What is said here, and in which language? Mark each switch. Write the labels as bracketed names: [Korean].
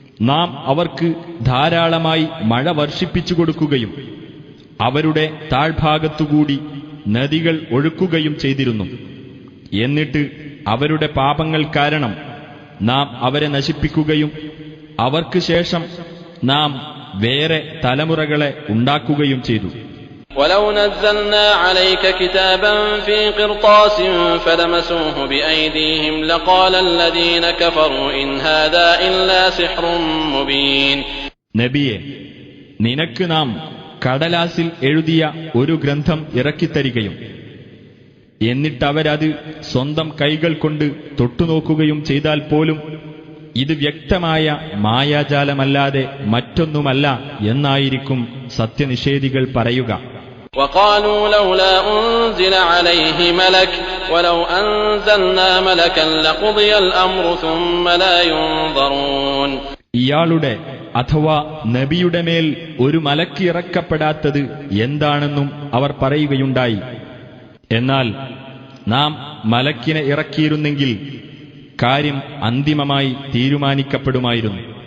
[Malayalam] നാം അവർക്ക് ധാരാളമായി മഴ വർഷിപ്പിച്ചു കൊടുക്കുകയും അവരുടെ താഴ്ഭാഗത്തുകൂടി നദികൾ ഒഴുക്കുകയും ചെയ്തിരുന്നു. എന്നിട്ട് അവരുടെ പാപങ്ങൾ കാരണം നാം അവരെ നശിപ്പിക്കുകയും അവർക്ക് ശേഷം നാം വേറെ തലമുറകളെ ഉണ്ടാക്കുകയും ചെയ്തു. [Arabic] ولو نزلنا عليك كتابا في قرطاس فلمسوه بأيديهم لقال الذين كفروا إن هذا إلا سحر مبين. [Malayalam] നബിയെ, നിനക്ക് നാം കടലാസിൽ എഴുതിയ ഒരു ഗ്രന്ഥം ഇറക്കിത്തരികയും എന്നിട്ടവരത് സ്വന്തം കൈകൾ കൊണ്ട് തൊട്ടുനോക്കുകയും ചെയ്താൽ പോലും ഇത് വ്യക്തമായ മായാജാലമല്ലാതെ മറ്റൊന്നുമല്ല എന്നായിരിക്കും സത്യനിഷേധികൾ പറയുക. [Arabic] وقالوا لولا أنزل عليه ملك ولو أنزلنا ملكا لقضي الأمر ثم لا ينظرون. [Malayalam] ഇയാളുടെ അഥവാ നബിയുടെ മേൽ ഒരു മലക്ക് ഇറക്കപ്പെടാത്തത് എന്താണെന്നും അവർ പറയുകയുണ്ടായി. എന്നാൽ നാം മലക്കിനെ ഇറക്കിയിരുന്നെങ്കിൽ കാര്യം അന്തിമമായി തീരുമാനിക്കപ്പെടുമായിരുന്നു.